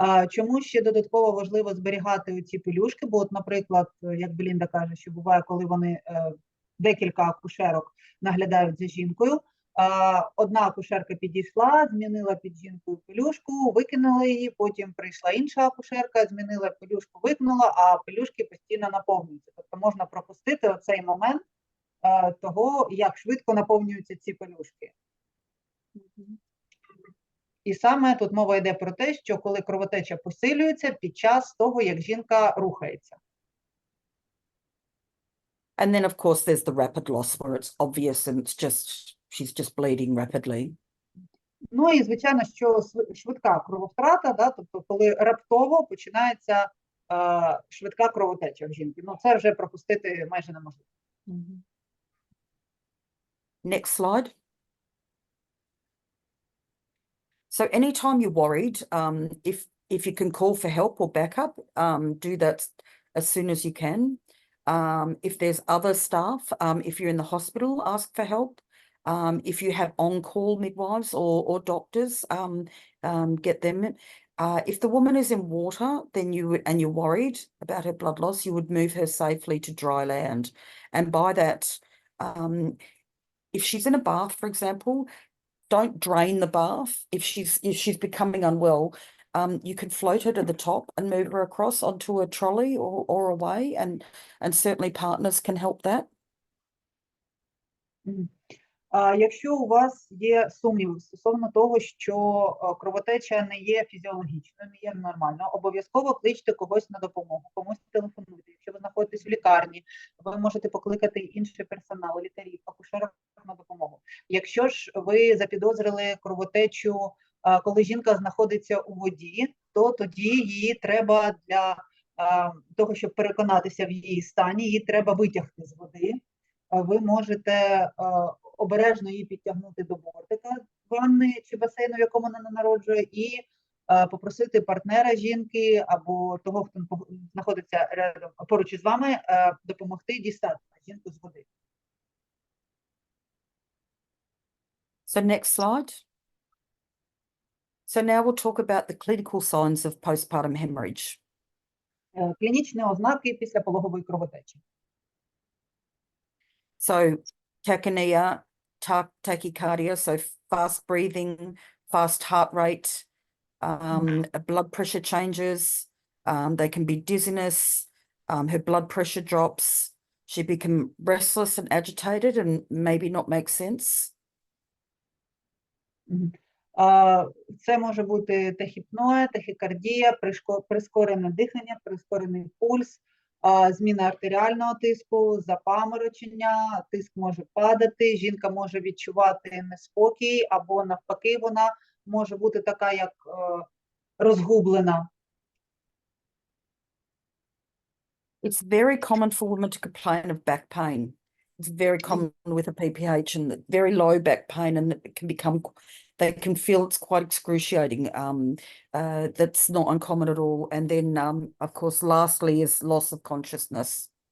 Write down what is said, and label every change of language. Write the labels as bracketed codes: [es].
[uk] Чому ще додатково важливо зберігати ці пелюшки? Бо, от, наприклад, як Белінда каже, що буває, коли вони декілька акушерок наглядають за жінкою, одна акушерка підійшла, змінила під жінкою пелюшку, викинула її, потім прийшла інша акушерка, змінила пелюшку, викинула, а пелюшки постійно наповнюються. Тобто можна пропустити оцей момент того, як швидко наповнюються ці пелюшки. І саме тут мова йде про те, що коли кровотеча посилюється під час того, як жінка рухається. And then, of course, there's the rapid loss where it's obvious and she's just bleeding rapidly. Ну і, звичайно, що швидка крововтрата, да, тобто коли раптово починається швидка кровотеча в жінки. Ну, це вже пропустити майже неможливо. [en] Next slide. So anytime you're worried, if you can call for help or backup, do that as soon as you can. If there's other staff, if you're in the hospital, ask for help. If you have on-call midwives or doctors, get them. If the woman is in water, then you're worried about her blood loss, you would move her safely to dry land. And by that, if she's in a bath, for example, don't drain the bath. If she's becoming unwell, you can float her to the top and move her across onto a trolley or away, and certainly partners can help that. [uk] Якщо у вас є сумніви стосовно того, що кровотеча не є фізіологічною, не є нормальною, обов'язково кличте когось на допомогу, комусь телефонуйте. Якщо ви знаходитесь в лікарні, ви можете покликати інший персонал, лікарів, акушерок на допомогу. Якщо ж ви запідозрили кровотечу, коли жінка знаходиться у воді, то тоді її треба для того, щоб переконатися в її стані, її треба витягти з води. Ви можете обережно її підтягнути до бортика ванни чи басейну, в якому вона народжує, і попросити партнера жінки або того, хто знаходиться рядом поруч із вами, допомогти дістати жінку з води. [en] So next slide. So now we'll talk about the clinical signs of postpartum hemorrhage. [uk] Клінічні ознаки післяпологової кровотечі. [en] So tachypnea, tachycardia, so fast breathing, fast heart rate, blood pressure changes, they can be dizziness, her blood pressure drops, she become restless and agitated and maybe not make sense. [uk] Це може бути тахіпноя, тахікардія, прискорене дихання, прискорений пульс, зміна артеріального тиску, запаморочення, тиск може падати, жінка може відчувати неспокій, або навпаки вона може бути така, як розгублена. [en] It's very common for women to complain of back pain. It's very common with a PPH and very low back pain, and it can become, they can feel it's quite excruciating. That's not uncommon at all. And then, of course, lastly is loss of consciousness.